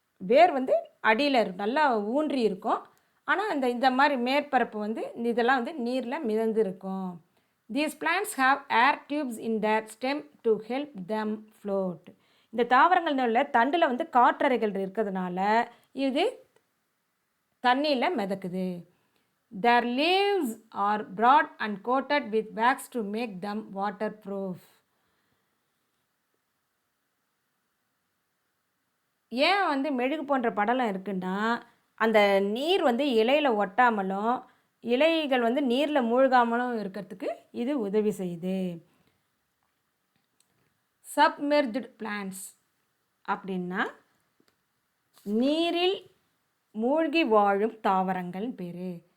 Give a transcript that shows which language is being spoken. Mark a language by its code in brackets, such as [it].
[ta] வேர் வந்து அடியில் நல்லா ஊன்றி இருக்கும், ஆனால் இந்த மாதிரி மேற்பரப்பு வந்து இதெல்லாம் வந்து நீரில் மிதந்து இருக்கும். [en] These plants have air tubes in their stem to help them float. [ta] இந்த தாவரங்கள் தண்டில் வந்து காற்றறைகள் இருக்கிறதுனால இது தண்ணியில் மிதக்குது. [en] Their leaves are broad and coated with wax to make them waterproof. [ta] ஏன் வந்து மெழுகு போன்ற படலம் இருக்குன்னா, அந்த நீர் வந்து இலையில் ஒட்டாமலும் இலைகள் வந்து நீரில் மூழ்காமலும் இருக்கிறதுக்கு இது உதவி செய்யுது. சப்மெர்ஜ்டு பிளான்ட்ஸ் அப்படின்னா நீரில் மூழ்கி வாழும் தாவரங்கள் பேர்.